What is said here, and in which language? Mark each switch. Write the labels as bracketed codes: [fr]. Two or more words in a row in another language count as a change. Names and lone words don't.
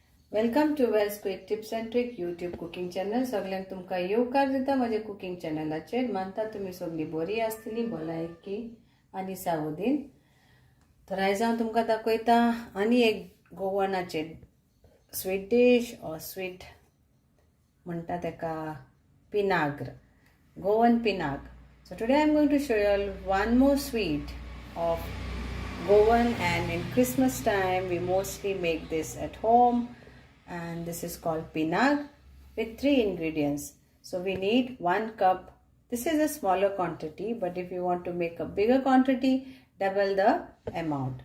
[en] welcome to Wells quick tips and trick YouTube cooking channel. [kok] सगळ्यांक तुमकां येवकार दिता माझ्या कुकिंग चॅनलाचेर. मानता तुम्ही सगळी बरी आसतली, भलायकी आनी सावधीन. तर आयज हांव तुमकां दाखयता आनी एक गोवनाचे [en] sweet dish or sweet [kok] म्हणटा तेका पिनाग्र, गोवन पिनाग. [en] So today I'm going to show you all one more sweet of Goan, and in Christmas time we mostly make this at home, and this is called Penag with 3 ingredients. So we need 1 cup. This is a smaller quantity, but if you want to make a bigger quantity, double the amount.